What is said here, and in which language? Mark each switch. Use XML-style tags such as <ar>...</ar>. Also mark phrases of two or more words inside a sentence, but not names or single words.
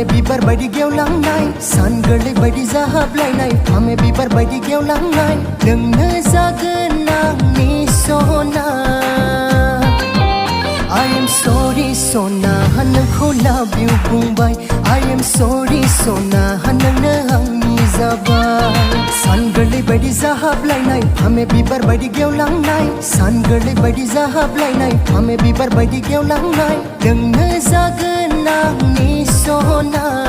<brx>बिबार बायदि गेवलांनाय, सान गोरलै बायदि जाहाबलायनाय फामे बिबार बायदि गेवलांनाय, नोंनो जागोन आंनि सना।</brx> <en>I am sorry</en> <brx>सना नोंखौ</brx> <en>love you बुंबाय, I am sorry</en> <brx>सना नोंनो आंनि जाबाय। सान गोरलै बायदि जाहाबलायनाय फामे बिबार बायदि गेवलांनाय, सान गोरलै बायदि जाहाबलायनाय फामे बिबार बायदि गेवलांनाय, नोंनो जागोन आंनि सना।</brx>